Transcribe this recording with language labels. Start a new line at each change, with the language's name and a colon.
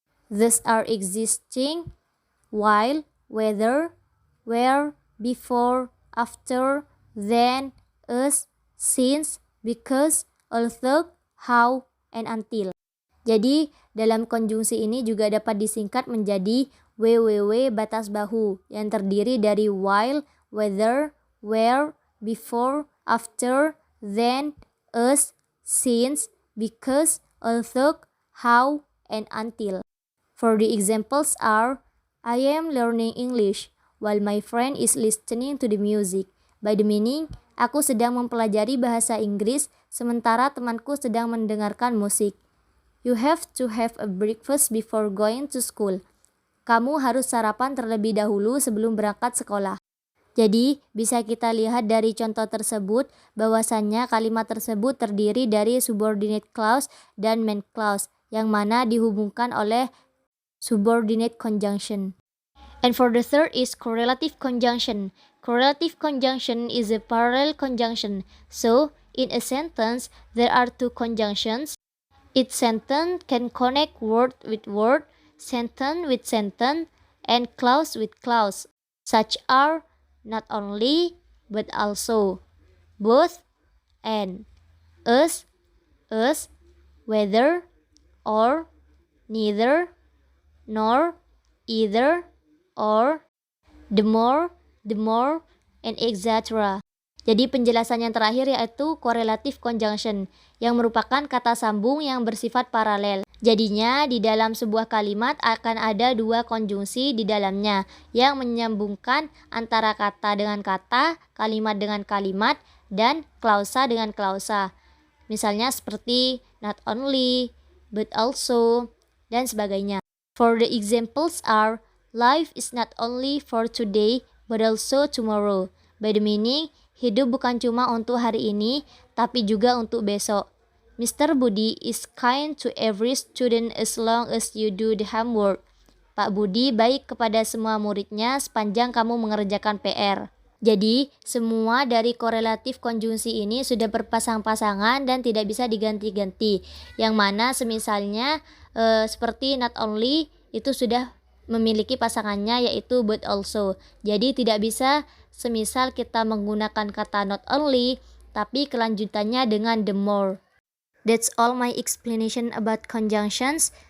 English: Thus are existing, while, whether, where, before, after, then, as, since, because, although, how, and until.
Indonesian: Jadi, dalam konjungsi ini juga dapat disingkat menjadi www batas bahu yang terdiri dari
English: while, whether, where, before, after, then, as, since, because, although, how, and until. For the examples are, I am learning English while my friend is listening to the music. By the meaning,
Indonesian: aku sedang mempelajari bahasa Inggris sementara temanku sedang mendengarkan musik.
English: You have to have a breakfast before going to school.
Indonesian: Kamu harus sarapan terlebih dahulu sebelum berangkat sekolah. Jadi, bisa kita lihat dari contoh tersebut bahwasannya kalimat tersebut terdiri dari subordinate clause dan main clause yang mana dihubungkan oleh subordinate conjunction.
English: And for the third is correlative conjunction. Correlative conjunction is a parallel conjunction. So, in a sentence, there are two conjunctions. Each sentence can connect word with word, sentence with sentence, and clause with clause. Such are not only, but also, both, and, us, whether, or, neither, nor, either, or, the more, and etc.
Indonesian: Jadi penjelasan yang terakhir yaitu correlative conjunction yang merupakan kata sambung yang bersifat paralel. Jadinya di dalam sebuah kalimat akan ada dua konjungsi di dalamnya yang menyambungkan antara kata dengan kata, kalimat dengan kalimat, dan klausa dengan klausa. Misalnya seperti
English: not only, but also,
Indonesian: dan sebagainya.
English: For the examples are, life is not only for today, but also tomorrow. By the meaning,
Indonesian: hidup bukan cuma untuk hari ini, tapi juga untuk besok. Mr.
English: Budi is kind to every student as long as you do the homework.
Indonesian: Pak Budi baik kepada semua muridnya sepanjang kamu mengerjakan PR. Jadi, semua dari korelatif konjungsi ini sudah berpasang-pasangan dan tidak bisa diganti-ganti. Yang mana semisalnya seperti not only itu sudah memiliki pasangannya yaitu but also. Jadi tidak bisa semisal kita menggunakan kata not only tapi kelanjutannya dengan the more.
English: That's all my explanation about conjunctions.